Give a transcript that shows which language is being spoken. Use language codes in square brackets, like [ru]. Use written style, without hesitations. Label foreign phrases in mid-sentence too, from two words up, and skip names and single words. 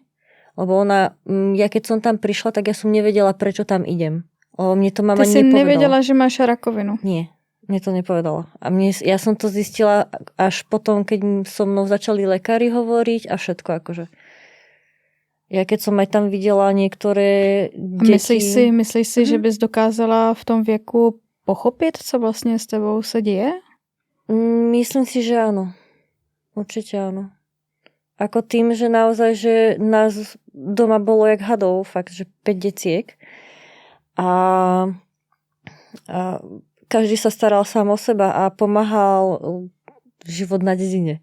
[sk] Lebo ona, ja keď som tam prišla, tak ja som nevedela, prečo tam idem. Lebo mne to mama nepovedala. Ty si nevedela, že máš rakovinu? Nie, mne to nepovedala. A ja som to zistila až potom, keď so mnou začali lekári hovoriť a všetko akože. Ja keď som aj tam videla niektoré deti... [cs] Myslíš si, že bys dokázala v tom věku pochopit, co vlastně s tebou se děje? [sk] Myslím si, že áno. Určite áno. Ako tým, že naozaj, že nás doma bolo jak hadov, fakt, že 5 deciek. A každý sa staral sám o seba a pomáhal život na dedine.